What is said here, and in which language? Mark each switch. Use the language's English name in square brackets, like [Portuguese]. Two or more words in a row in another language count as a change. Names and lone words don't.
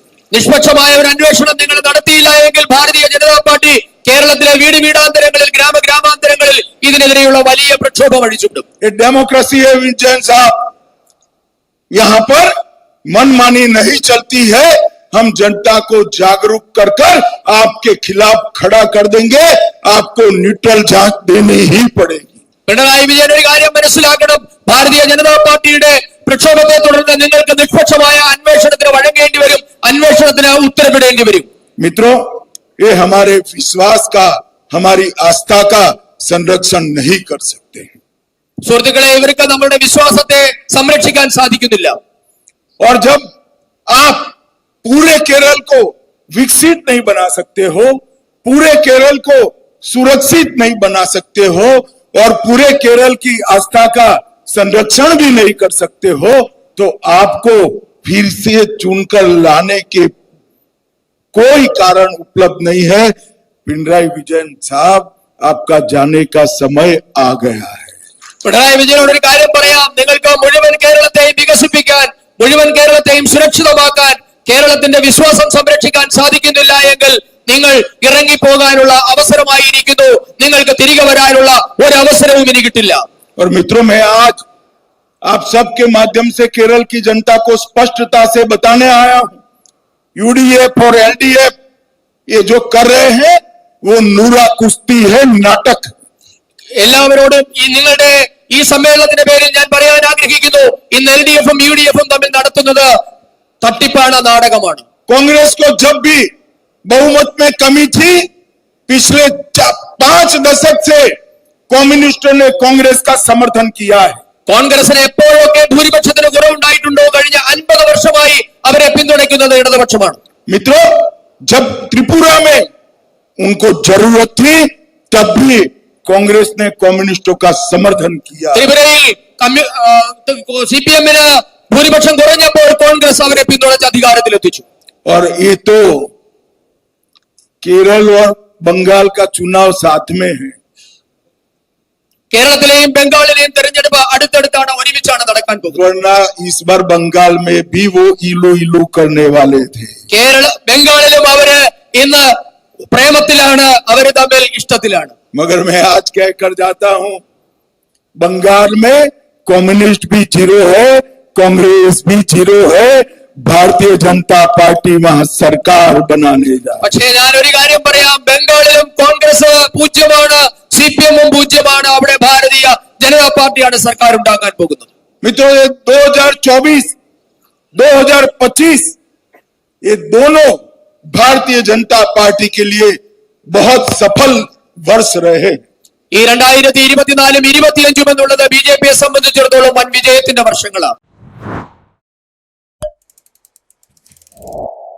[Malayalam] നിഷ്പക്ഷമായ ഒരു അന്വേഷണം നിങ്ങൾ നടത്തിയില്ല എങ്കിൽ ഭാരതീയ ജനതാ പാർട്ടി കേരളത്തിലെ വീടാന്തരങ്ങളിൽ, ഗ്രാമാന്തരങ്ങളിൽ ഇതിനെതിരെയുള്ള വലിയ പ്രക്ഷോഭം അഴിച്ചുവിടും. [Hindi] डेमोक्रेसी है विजयन साहब, यहाँ पर मनमानी नहीं चलती है। हम जनता को जागरूक कर आपके खिलाफ खड़ा कर देंगे, आपको न्यूट्रल जांच देनी ही पड़ेगी। [Malayalam] പിണറായി വിജയൻ ഒരു കാര്യം മനസ്സിലാക്കണം, ഭാരതീയ ജനതാ പാർട്ടിയുടെ പ്രക്ഷോഭത്തെ തുടർന്ന് നിങ്ങൾക്ക് നിഷ്പക്ഷമായ അന്വേഷണത്തിന് വഴങ്ങേണ്ടി വരും, അന്വേഷണത്തിന് ഉത്തരവിടേണ്ടി വരും. [Hindi] मित्रों, ये हमारे विश्वास का, हमारी आस्था का संरक्षण नहीं कर सकते। [Malayalam] സുഹൃത്തുക്കളെ, ഇവർക്ക് നമ്മുടെ വിശ്വാസത്തെ സംരക്ഷിക്കാൻ സാധിക്കുന്നില്ല. [Hindi] और जब आप पूरे केरल को विकसित नहीं बना सकते हो, पूरे केरल को सुरक्षित नहीं बना सकते हो, और पूरे केरल की आस्था का संरक्षण भी नहीं कर सकते हो, तो आपको फिर से चुनकर लाने के कोई कारण उपलब्ध नहीं है। पिनराई विजयन साहब, आपका जाने का समय आ गया है। [Malayalam] പിണറായി വിജയനോട് ഒരു കാര്യം പറയാം, നിങ്ങൾക്ക് മുഴുവൻ കേരളത്തെയും വികസിപ്പിക്കാൻ, മുഴുവൻ കേരളത്തെയും സുരക്ഷിതമാക്കാൻ, കേരളത്തിന്റെ വിശ്വാസം സംരക്ഷിക്കാൻ സാധിക്കുന്നില്ല എങ്കിൽ നിങ്ങൾ ഇറങ്ങിപ്പോകാനുള്ള അവസരമായിരിക്കുന്നു. നിങ്ങൾക്ക് തിരികെ വരാനുള്ള ഒരു അവസരവും ഇനി കിട്ടില്ല. [Hindi] और मित्रों, मैं आज आप सबके माध्यम से केरल की जनता को स्पष्टता से बताने आया हूं, यूडीएफ और एलडीएफ ये जो कर रहे हैं वो नूरा कुश्ती है, नाटक। [Malayalam] എല്ലാവരോടും നിങ്ങളുടെ ഈ സമ്മേളനത്തിന്റെ പേരിൽ ഞാൻ പറയാൻ ആഗ്രഹിക്കുന്നു, ഇന്ന് എൽഡിഎഫും യുഡിഎഫും തമ്മിൽ നടത്തുന്നത് തട്ടിപ്പാണ്, നാടകമാണ്. [Hindi] कांग्रेस को जब भी बहुमत में कमी थी, पिछले 5 दशक से कम्युनिस्टों ने कांग्रेस का समर्थन किया है। [Malayalam] കോൺഗ്രസിന് എപ്പോഴൊക്കെ ഭൂരിപക്ഷത്തിന് കുറവുണ്ടായിട്ടുണ്ടോ, കഴിഞ്ഞ 50 വർഷമായി അവരെ പിന്തുണയ്ക്കുന്നത് ഇടതുപക്ഷമാണ്. [Hindi] मित्रों, जब त्रिपुरा में उनको जरूरत थी, तब भी कांग्रेस ने कम्युनिस्टों का समर्थन किया। [Malayalam] ത്രിപുരയിൽ സിപിഎമ്മിന് ഭൂരിപക്ഷം കുറഞ്ഞപ്പോൾ കോൺഗ്രസ് അവരെ പിന്തുണച്ച് അധികാരത്തിലെത്തിച്ചു. [Hindi] और ये तो केरल और बंगाल का चुनाव साथ में है। [Malayalam] കേരളത്തിലെയും ബംഗാളിലെയും തെരഞ്ഞെടുപ്പ് അടുത്തടുത്താണ്, ഒരുമിച്ചാണ് നടക്കാൻ പോകുന്നത്. [Hindi] वरना इस बार बंगाल में भी वो इलू इलू करने वाले थे। [Malayalam] ബംഗാളിലും അവര് ഇന്ന് പ്രേമത്തിലാണ്, അവര് തമ്മിൽ ഇഷ്ടത്തിലാണ്. [Hindi] मगर मैं आज कह कर जाता हूं, बंगाल में कम्युनिस्ट भी जीरो है, कांग्रेस भी जीरो है, भारतीय जनता पार्टी वहां सरकार बनाने जा रही है। [Malayalam] പക്ഷേ ഞാൻ ഒരു കാര്യം പറയാം, ബംഗാളിലും കോൺഗ്രസ് പൂജ്യമാണ്, CPM-ഉം പൂജ്യമാണ്, അവിടെ ഭാരതീയ ജനതാ പാർട്ടിയാണ് സർക്കാർ ഉണ്ടാക്കാൻ പോകുന്നത്. [Hindi] मित्रों, ये 2024 2025 ये दोनों भारतीय जनता पार्टी के लिए बहुत सफल वर्ष रहे। [Malayalam] ഈ 2024-ഉം 2025-ഉം എന്നുള്ളത് BJP-യെ സംബന്ധിച്ചിടത്തോളം വൻ വിജയത്തിന്റെ വർഷങ്ങളാണ്.